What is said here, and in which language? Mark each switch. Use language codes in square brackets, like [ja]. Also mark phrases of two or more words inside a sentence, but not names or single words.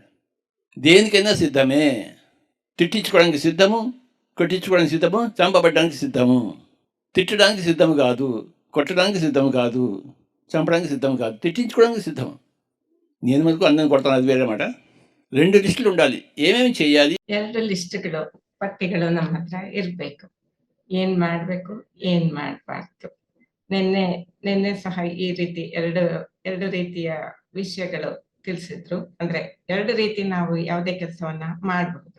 [te] దేనికైనా సిద్ధమే. తిట్టించుకోవడానికి సిద్ధము, కొట్టించుకోవడానికి సిద్ధము, చంపబడ్డానికి సిద్ధము. తిట్టడానికి సిద్ధము కాదు, కొట్టడానికి సిద్ధము కాదు, చంపడానికి సిద్ధం కాదు, తిట్టించుకోవడానికి సిద్ధం. నేను మనకు అందరిని కొడతాను, అది వేరే మాట. 2 లిస్టులు ఉండాలి. ಏನೇನು చేయాలి? [kn] 2 ಲಿಸ್ಟ್ಗಳು, ಪಟ್ಟಿಗಳು ನಮ್ಮ ಹತ್ರ ಇರಬೇಕು. ಏನ್ ಮಾಡಬೇಕು, ಏನ್ ಮಾಡಬಾರ್ದು. ನಿನ್ನೆ ಸಹ ಈ ರೀತಿ ಎರಡು ರೀತಿಯ ವಿಷಯಗಳು ತಿಳಿಸಿದ್ರು. ಅಂದ್ರೆ 2 ರೀತಿ ನಾವು ಯಾವುದೇ ಕೆಲಸವನ್ನ ಮಾಡಬಹುದು.